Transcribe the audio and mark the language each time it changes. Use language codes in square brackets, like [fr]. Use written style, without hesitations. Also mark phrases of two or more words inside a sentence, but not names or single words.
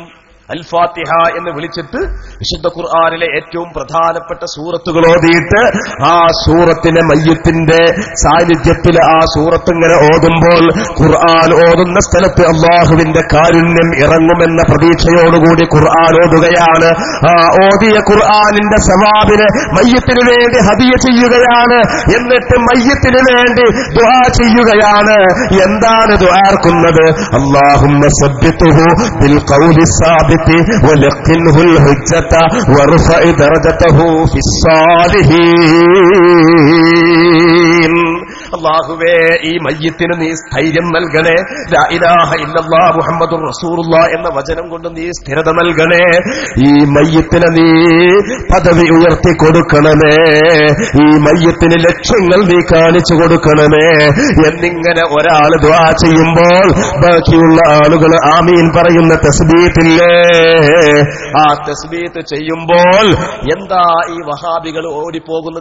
[ml] അൽ ഫാത്തിഹ എന്ന് വിളിച്ചിട്ട് വിശുദ്ധ ഖുർആനിലെ ഏറ്റവും പ്രധാനപ്പെട്ട സൂറത്തുകൾ ഓതിയിട്ട് ആ സൂറത്തിനെ മയ്യത്തിന്റെ സാന്നിധ്യത്തിൽ ആ സൂറത്ത് ഇങ്ങനെ ഓതുമ്പോൾ ഖുർആൻ ഓതുന്ന സ്ഥലത്ത് അല്ലാഹുവിന്റെ കാരുണ്യം ഇറങ്ങുമെന്ന പ്രതീക്ഷയോടുകൂടി ഖുർആൻ ഓതുകയാണ്. ആ ഓതിയ ഖുർആനിന്റെ സവാബിനെ മയ്യത്തിന് വേണ്ടി ഹദിയ ചെയ്യുകയാണ്. എന്നിട്ട് മയ്യത്തിന് വേണ്ടി ദുആ ചെയ്യുകയാണ്. എന്താണ് ദുആർക്കുന്നത്? [ar] اللهم ثبته بالقول الثابت ولقنه الحجة وارفع درجته في الصالحين. [ml] അല്ലാഹുവേ, ഈ മയ്യത്തിന് നീ സ്ഥൈര്യം നൽകണേ. [ar] لا إله إلا الله محمد رسول الله [ml] എന്ന വചനം കൊണ്ട് നീ സ്ഥിരത നൽകണേ. ഈ മയ്യത്തിന് നീ പദവി ഉയർത്തി കൊടുക്കണമേ. ഈ മയ്യത്തിന് ലക്ഷ്യങ്ങൾ നീ കാണിച്ചു കൊടുക്കണമേ എന്നിങ്ങനെ ഒരാൾ ദുആ ചെയ്യുമ്പോൾ ബാക്കിയുള്ള ആളുകൾ ആമീൻ പറയുന്ന തസ്ബീത്തില്ലേ, ആ തസ്ബീത്ത് ചെയ്യുമ്പോൾ എന്താ ഈ വഹാബികൾ ഓടിപ്പോകുന്നത്?